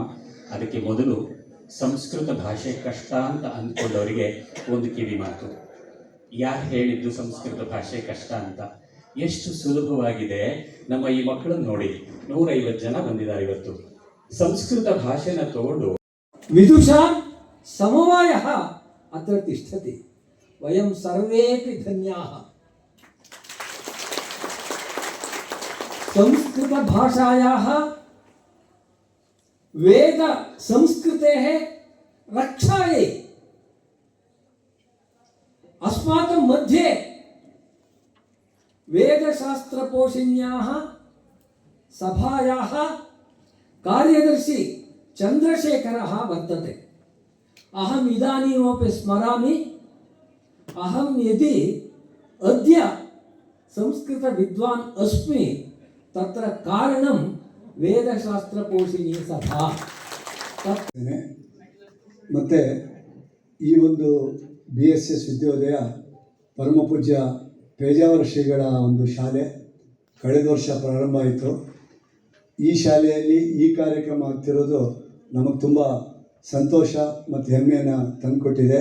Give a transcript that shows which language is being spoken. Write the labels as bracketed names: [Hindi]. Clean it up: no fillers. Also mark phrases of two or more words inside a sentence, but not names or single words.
[Kannada] ಅದಕ್ಕೆ ಮೊದಲು ಸಂಸ್ಕೃತ ಭಾಷೆ ಕಷ್ಟ ಅಂತ ಅಂದ್ಕೊಂಡವರಿಗೆ ಒಂದು ಕಿವಿ ಮಾತು. ಯಾರು ಹೇಳಿದ್ದು ಸಂಸ್ಕೃತ ಭಾಷೆ ಕಷ್ಟ ಅಂತ? ಎಷ್ಟು ಸುಲಭವಾಗಿದೆ. ನಮ್ಮ ಈ ಮಕ್ಕಳನ್ನು ನೋಡಿ, 150 ಜನ ಬಂದಿದ್ದಾರೆ ಇವತ್ತು. ಸಂಸ್ಕೃತ ಭಾಷೆನ ತಗೊಂಡು [Sanskrit] ವಿದುಷಾ ಸಮವಾಯ ಅತ್ರ ತಿಷ್ಠತಿ ವಯಂ ಸರ್ವೇಪಿ ಧನ್ಯಾಃ. ಸಂಸ್ಕೃತ ಭಾಷಾಯಾಃ ವೇದ ಸಂಸ್कृतेः रक्षायै अस्माकं मध्ये वेदशास्त्रपोषिण्याः सभायाः कार्यदर्शी चन्द्रशेखरः वर्तते. अहम् इदानीमपि स्मरामि, अहं यदि अद्य संस्कृतविद्वान् अस्मि तत्र कारणं ವೇದಶಾಸ್ತ್ರಪೋಷಿಣಿ ಸಭಾ. [Kannada] ಮತ್ತು ಈ ಒಂದು BSS ವಿದ್ಯೋದಯ ಪರಮಪೂಜ್ಯ ಪೇಜಾವರ ಶ್ರೀಗಳ ಒಂದು ಶಾಲೆ ಕಳೆದ ವರ್ಷ ಪ್ರಾರಂಭ ಆಯಿತು. ಈ ಶಾಲೆಯಲ್ಲಿ ಈ ಕಾರ್ಯಕ್ರಮ ಆಗ್ತಿರೋದು ನಮಗೆ ತುಂಬ ಸಂತೋಷ ಮತ್ತು ಹೆಮ್ಮೆಯನ್ನು ತಂದುಕೊಟ್ಟಿದೆ.